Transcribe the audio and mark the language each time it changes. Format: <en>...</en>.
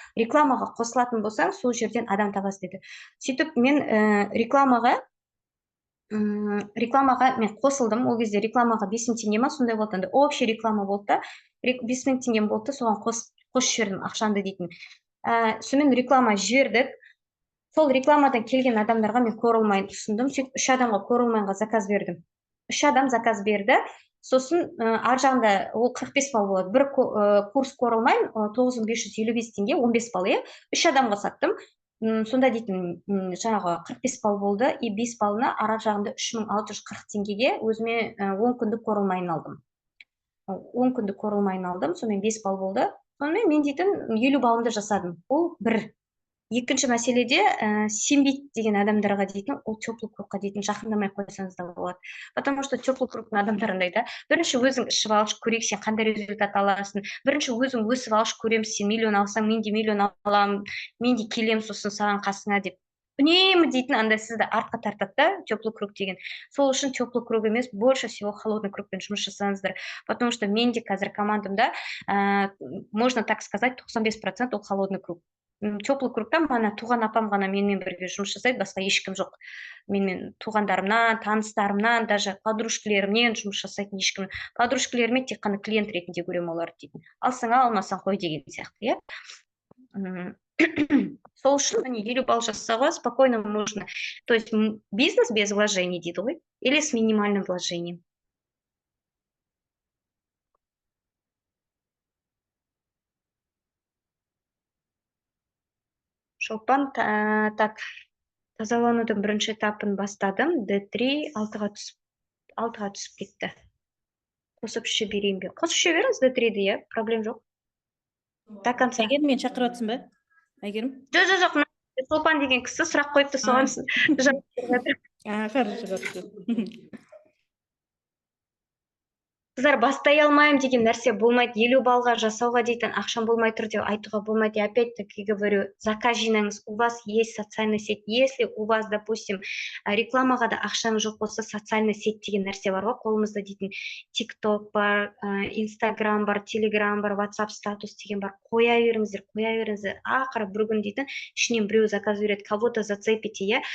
<kk>Рекламаға қосылатын болсаң, сол жерден адам табасыз деді. Сөйтіп мен рекламаға мен қосылдым. Ол кезде рекламаға 5 мың теңге ма сондай болды. Общий реклама болды. 5 мың теңгем болды, соған қосып жібердім ақшамды дейтін. Сонымен реклама жібердік. сол рекламадан келген адамдарға мен Coral ұсындым. Сөйтіп 3 адамға Coral заказ бердім. 3 адам заказ берді. Сосын ар жағында ол 45 балл болады. Бір курс Coral 9555 теңге, 15 балл, иә. 3 адамға саттым. Сонда дейтін жаңағы 45 балл болды. И 5 баллына ар жағында 3640 теңгеге өзіме 10 күндік Coral алдым. 10 күндік Coral алдым. Сонымен 5 балл болды. Сонымен мен дейтін 50 баллымды жасадым. Ол бір. Екінші мәселеде сенбейді деген адамдарға дейтін, ол теплый кругқа дейтін жақындамай қойсаңыз да болады.</kk> <ru>Потому что</ru> <kk>теплый кругтың адамдарындай да. Бірінші өзің ішіп алшы, көрейік сен қандай результат аласың. Бірінші өзің өсіп алшы, көремін сен миллион алсаң, мен де миллион аламын, мен де келем сосын саған қасыңа деп. Үнемі дейтін андай сізді артқа тартады да, теплый круг деген. Сол үшін теплый круг емес, больше всего холодный кругпен жұмыс жасаңыздар. Потому что мен де қазір командамда,</kk> <ru>можно так сказать,</ru> <kk>95% ол холодный круг. Теплый кругта мана туған апам ғана менімен бірге жұмыс жасайды, басқа ешкім жоқ. Менімен туғандарымнан, таныстарымнан, даже подружкалерімнен жұмыс жасайтын ешкім. Подружкалеріме тек қана клиент ретінде көремін оларды дейтін. Алсаң алмасаң қой деген сияқты, иә. Сол үшін міне 50 балл жасауға</kk> <ru>спокойно можно. То есть бизнес без вложений</ru> <kk>дейді ғой,</kk> <ru>или с минимальным вложением.</ru> <kk>Шолпан, так, тазаланудың бірінші этапын бастадым. D3 6-ға түсіп кетті. Қосып іше берейін бе? Қосып іше беріңіз D3-ді, иә, проблем жоқ.</kk> <ru>До конца.</ru> <kk>Әйгерім, мен шақырып жатсың ба? Әйгерім? Жоқ, Шолпан деген кісі сұрақ қойыпты, соған жауап беріп жатыр.</kk> <ru>Хорошо.</ru> <kk>Қыздар, бастай алмайым деген нәрсе болмайды. 50 балға жасауға дейтін ақшам болмай тұр деп айтуға болмайды.</kk> <ru>Опять-таки говорю, заказ жинаңыз. У вас есть социальная сеть. Если у вас, допустим,</ru> <kk>рекламаға да ақшаңыз жоқ болса, социальная сеть деген нәрсе бар ғой, қолымызда дейтін TikTok бар, Instagram бар, Telegram бар, WhatsApp статус деген бар. Қоя беріңіздер. Ақыры бір күн дейтін, ішінен біреу заказ береді,</kk> <ru>кого-то зацепите,</ru> <kk>иә.</kk>